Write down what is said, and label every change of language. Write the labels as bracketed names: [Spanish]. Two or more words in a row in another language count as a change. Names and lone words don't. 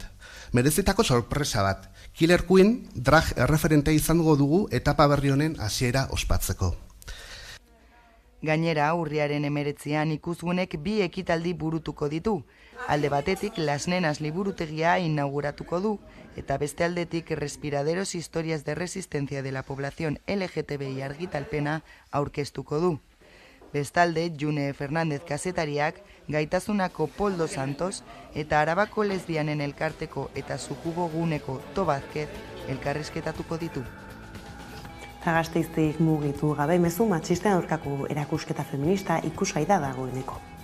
[Basque] Merezitako sorpresa bat. Killer Queen drag erreferente izango dugu etapa berri honen hasiera ospatzeko. Gainera, urriaren 19ean ikusgunek 2 ekitaldi burutuko ditu. Alde batetik Las Nenas liburutegia inauguratuko du, eta beste aldetik Respiraderos historias de resistencia de la población LGTBI argitalpena aurkeztuko du. Bestalde, June Fernández kazetariak, Gaitasunako Poldo Santos eta Arabako lesbianen elkarteko eta Sukubo guneko Tobazket elkarrizketatuko ditu. Gasteiztik mugitu gabe mezu matxisten aurkako erakusketa feminista ikusgai da dagoeneko.